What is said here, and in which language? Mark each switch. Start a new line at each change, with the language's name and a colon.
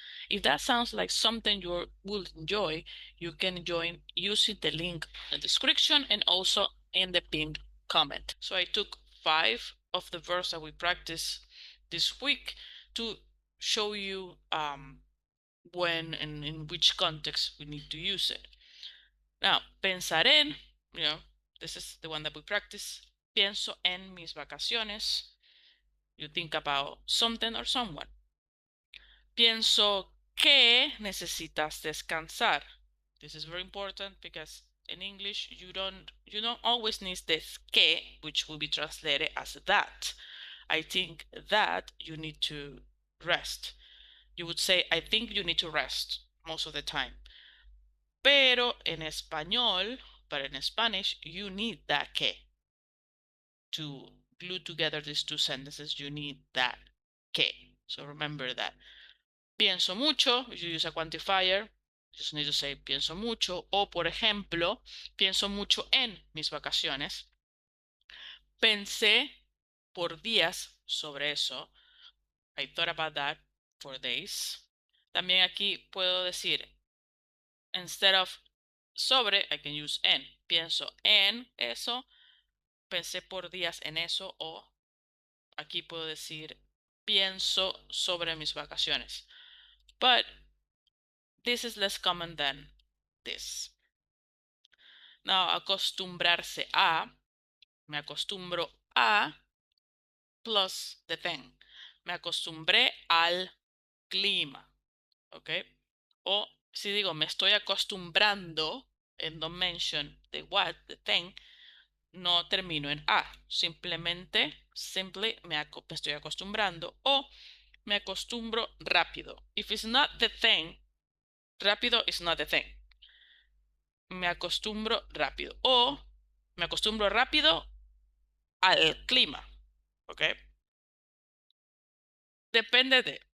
English: If that sounds like something you will enjoy, you can join using the link in the description and also in the pinned comment. So I took 5 of the verbs that we practiced this week to show you when and in which context we need to use it. Now, pensar en, this is the one that we practice.
Spanish: Pienso en mis vacaciones.
English: You think about something or someone.
Spanish: Pienso que necesitas descansar.
English: This is very important because in English you don't always need this que, which will be translated as that. I think that you need to rest. You would say, I think you need to rest most of the time.
Spanish: Pero en español,
English: but in Spanish, you need that que. To glue together these two sentences, you need that que. So remember that.
Spanish: Pienso mucho,
English: you use a quantifier, you just need to say pienso mucho.
Spanish: O, por ejemplo, pienso mucho en mis vacaciones. Pensé por días sobre eso.
English: I thought about that for days.
Spanish: También aquí puedo decir,
English: instead of
Spanish: sobre,
English: I can use
Spanish: en. Pienso en eso. Pensé por días en eso. O aquí puedo decir, pienso sobre mis vacaciones.
English: But this is less common than this.
Spanish: Now, acostumbrarse a, me acostumbro a,
English: plus the thing.
Spanish: Me acostumbré al clima, ¿ok? O si digo me estoy acostumbrando,
English: and don't mention the what, the thing,
Spanish: no termino en a. Simplemente, me estoy acostumbrando. O me acostumbro rápido.
English: If it's not the thing, rápido is not the thing.
Spanish: Me acostumbro rápido. O me acostumbro rápido al clima. ¿Ok? Depende de.